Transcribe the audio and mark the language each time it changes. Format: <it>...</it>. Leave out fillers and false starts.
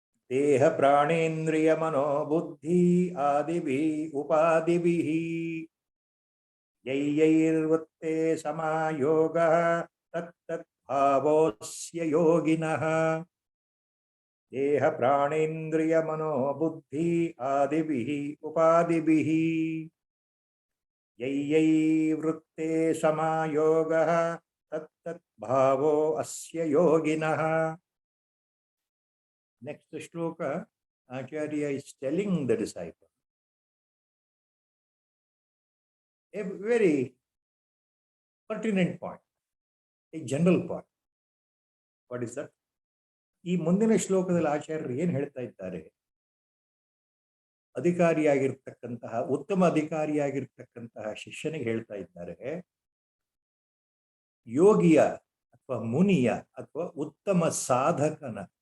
<sa>देह प्राणेन्द्रिय मनोबुद्धि आदिभिः उपादिभिः यैर्वृत्ते समायोगः तत्तद्भावोऽस्य योगिनः देह प्राणेन्द्रिय मनोबुद्धि आदिभिः उपादिभिः यैर्वृत्ते समायोगः तत्तद्भावोऽस्य योगिनः.</sa> <en>Next shloka, Acharya is telling the disciple a very pertinent point, a general point. What is that?</en> <kn>ಈ ಮುಂದಿನ ಶ್ಲೋಕದಲ್ಲಿ ಆಚಾರ್ಯರು ಏನು ಹೇಳ್ತಾ ಇದ್ದಾರೆ? ಅಧಿಕಾರಿಯಾಗಿರ್ತಕ್ಕಂತಹ ಉತ್ತಮ ಅಧಿಕಾರಿಯಾಗಿರ್ತಕ್ಕಂತಹ ಶಿಷ್ಯನಿಗೆ ಹೇಳ್ತಾ ಇದ್ದಾರೆ, ಯೋಗಿಯ ಅಥವಾ ಮುನಿಯ ಅಥವಾ ಉತ್ತಮ ಸಾಧಕನ</kn>